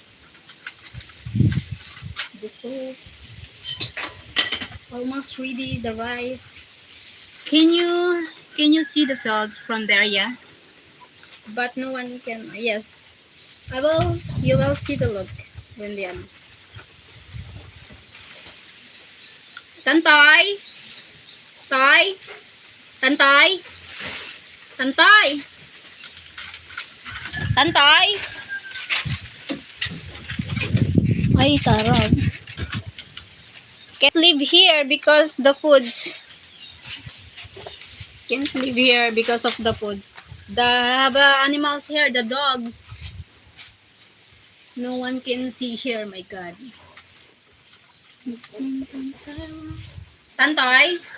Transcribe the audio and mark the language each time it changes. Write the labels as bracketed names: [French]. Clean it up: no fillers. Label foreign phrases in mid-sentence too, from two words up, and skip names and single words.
[English] The soup. Almost ready. The rice. Can you see the fields from there? Yeah. But no one can. Yes. You will see the look when they are. Tantay. Tay. Tantay. Tantay. Tantay. Ay, tarag. Can't live here because the foods. Can't live here because of the foods. The animals here, the dogs. No one can see here, my God. Tantay.